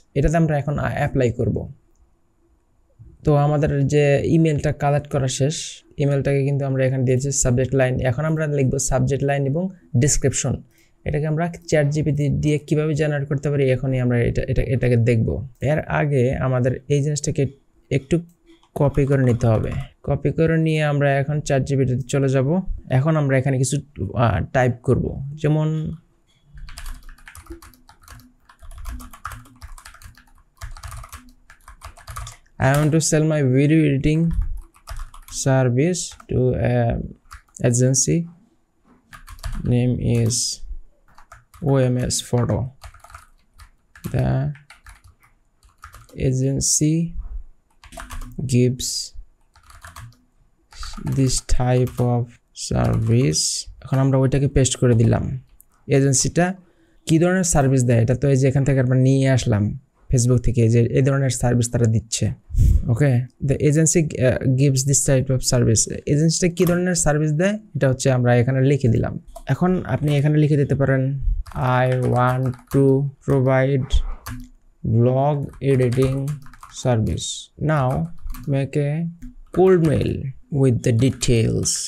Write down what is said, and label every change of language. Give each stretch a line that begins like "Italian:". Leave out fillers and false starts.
Bangla: এটাতে আমরা এখন অ্যাপ্লাই করব। তো আমাদের যে ইমেলটা কালেক্ট করা শেষ, ইমেলটাকে কিন্তু আমরা এখানে দিয়েছি সাবজেক্ট লাইন। এখন আমরা লিখব সাবজেক্ট লাইন এবং ডিসক্রিপশন। এটাকে আমরা চ্যাটজিপিটি দিয়ে কিভাবে জেনারেট করতে পারি এখনই আমরা এটাকে দেখব। এর আগে আমাদের এই জিনিসটাকে একটু কপি করে নিতে হবে। কপি করে নিয়ে আমরা এখন চ্যাটজিপিটিতে চলে যাব। এখন আমরা এখানে কিছু টাইপ করব, যেমন
English: I want to sell my video editing service to an agency. Name is OMS Photo. The agency gives this type of service.
Bangla: এখন আমরা ওইটাকে পেস্ট করে দিলাম। এজেন্সিটা কি ধরনের সার্ভিস দেয় এটা তো এই যে এখান থেকে আমরা নিয়ে আসলাম ফেসবুক থেকে, যে এই ধরনের সার্ভিস তারা দিচ্ছে। ওকে,
English: The agency gives this type of service.
Bangla: এজেন্সিটা কী ধরনের সার্ভিস দেয় এটা হচ্ছে আমরা এখানে লিখে দিলাম। এখন আপনি এখানে লিখে দিতে পারেন
English: I want to provide blog editing service, now make a cold mail with the details.